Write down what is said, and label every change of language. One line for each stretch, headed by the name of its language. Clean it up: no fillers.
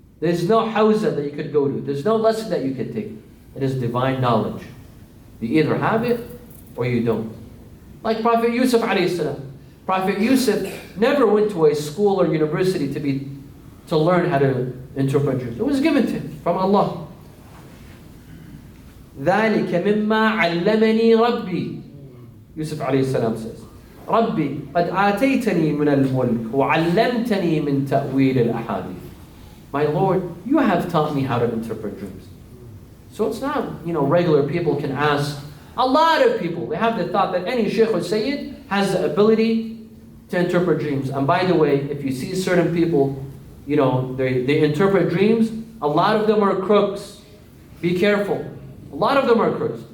English: There's no Hawza that you could go to. There's no lesson that you could take. It is divine knowledge. You either have it or you don't. Like Prophet Yusuf alayhi salam. Prophet Yusuf never went to a school or university to learn how to interpret dreams. It was given to him from Allah.
Arabic: ذَلِكَ مِمَّا عَلَّمَنِي رَبِّي.
English: Yusuf alayhi salam says,
Arabic: رَبِّي قَدْ آتَيْتَنِي مِنَ الْمُلْكِ وَعَلَّمْتَنِي مِنْ تَأْوِيلِ الْأَحَادِيثِ.
English: My Lord, you have taught me how to interpret dreams. So it's not, regular people can ask. A lot of people, they have the thought that any Shaykh or Sayyid has the ability to interpret dreams. And by the way, if you see certain people, they interpret dreams, a lot of them are crooks. Be careful. A lot of them are crooks.